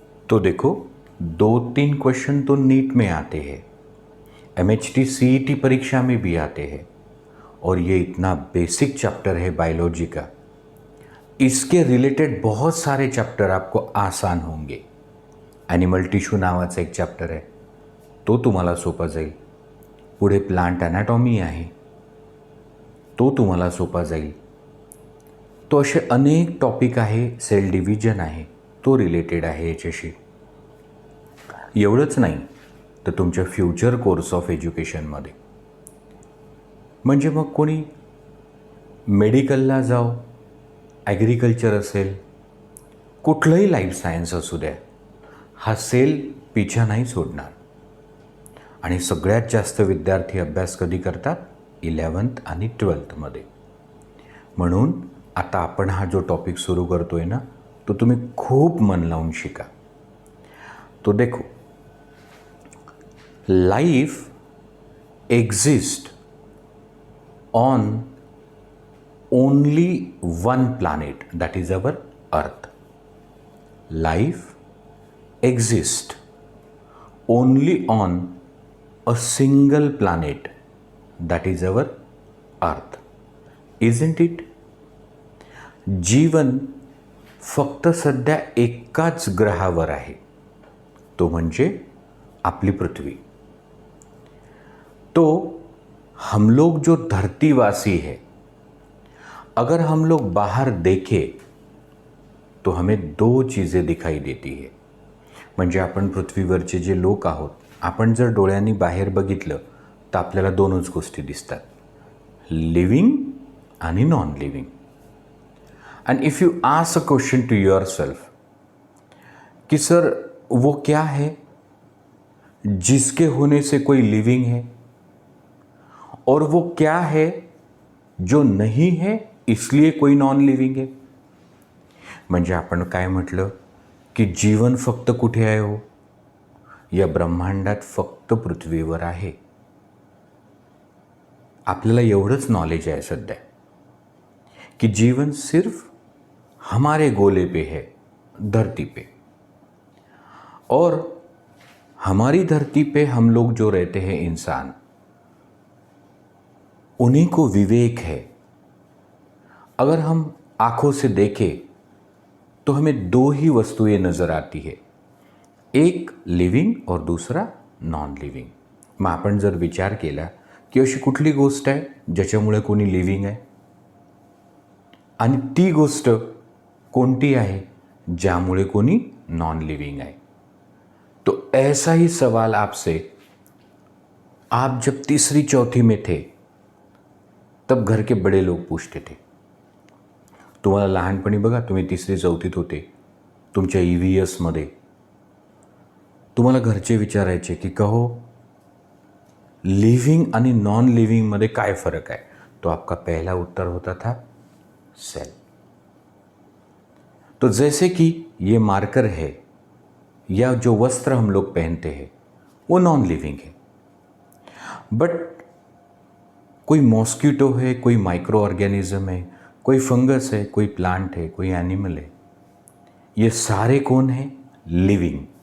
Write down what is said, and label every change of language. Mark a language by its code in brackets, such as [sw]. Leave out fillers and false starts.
[hi] तो देखो, 2-3 क्वेश्चन तो नीट में आते हैं, MHT CET परीक्षा में भी आते हैं, और ये इतना बेसिक चैप्टर है बायोलॉजी का, इसके रिलेटेड बहुत सारे चैप्टर आपको आसान होंगे। [mr] ॲनिमल टिश्यू नावाचा एक चॅप्टर आहे, तो तुम्हाला सोपा जाईल। पुढे प्लांट ॲनाटॉमी आहे, तो तुम्हाला सोपा जाईल। तो असे अनेक टॉपिक आहे, सेल डिव्हिजन आहे, तो रिलेटेड आहे याच्याशी। एवढंच नाही तर तुमच्या फ्युचर कोर्स ऑफ एज्युकेशनमध्ये, म्हणजे मग कोणी मेडिकलला जाओ, ॲग्रिकल्चर असेल, कुठलंही लाईफ सायन्स असू द्या, हा सेल पिछा नाही सोडणार। आणि सगळ्यात जास्त विद्यार्थी अभ्यास कधी करतात? 11th आणि 12th मध्ये। म्हणून आता आपण हा जो टॉपिक सुरू करतोय ना, तो तुम्ही खूप मन लावून शिका। [hi] तो देखो, [en] Life exist on only one planet, that is our earth. Life exist only on a single planet, that is our earth, isn't it? [mr] जीवन फक्त सध्या एकाच ग्रहावर आहे, तो म्हणजे आपली पृथ्वी। [hi] तो हम लोग जो धरतीवासी है, अगर हम लोग बाहर देखें तो हमें 2 चीज़ें दिखाई देती है। [mr] म्हणजे आपण पृथ्वीवरचे जे लोक आहोत, आपण जर डोळ्यांनी बाहेर बघितलं तर आपल्याला 2च गोष्टी दिसतात, लिव्हिंग आणि non living. [en] and if you ask a question to yourself [hi] कि सर वो क्या है जिसके होने से कोई लिविंग है, और वो क्या है जो नहीं है इसलिए कोई नॉन लिव्हिंग है। [mr] म्हणजे आपण काय म्हटलं की जीवन फक्त कुठे आहे हो? या ब्रह्मांडात फक्त पृथ्वीवर आहे। आपल्याला एवढंच नॉलेज आहे सध्या [hi] कि जीवन सिर्फ हमारे गोले पे है, धरती पे। और हमारी धरती पे हम लोग जो रहते हैं इंसान, उन्हीं को विवेक है। अगर हम आंखों से देखें तो हमें 2 ही वस्तुएं नजर आती है, एक लिव्हिंग और दूसरा नॉन लिव्हिंग। [mr] मग आपण जर विचार केला की अशी कुठली गोष्ट आहे ज्याच्यामुळे कोणी लिव्हिंग आहे, आणि ती गोष्ट कोणती आहे ज्यामुळे कोणी नॉन लिव्हिंग आहे। [hi] तो ऐसा ही सवाल आपसे आप जब 3री-4थी में थे तब घर के बड़े लोग पूछते थे। [mr] तुम्हाला लहानपणी बघा, तुम्ही 3री-4थीत होते, तुमच्या EVS मध्ये तुम्हाला घरचे विचारायचे की कहो लिव्हिंग आणि नॉन लिव्हिंग मध्ये काय [hi] फर्क है? तो आपका पहला उत्तर होता था सेल। तो जैसे कि ये मार्कर है या जो वस्त्र हम लोग पहनते हैं वो नॉन लिविंग है, बट कोई मॉस्किटो है, कोई माइक्रो ऑर्गेनिज्म है, कोई फंगस है, कोई प्लांट है, कोई एनिमल है, ये सारे कौन है? लिविंग।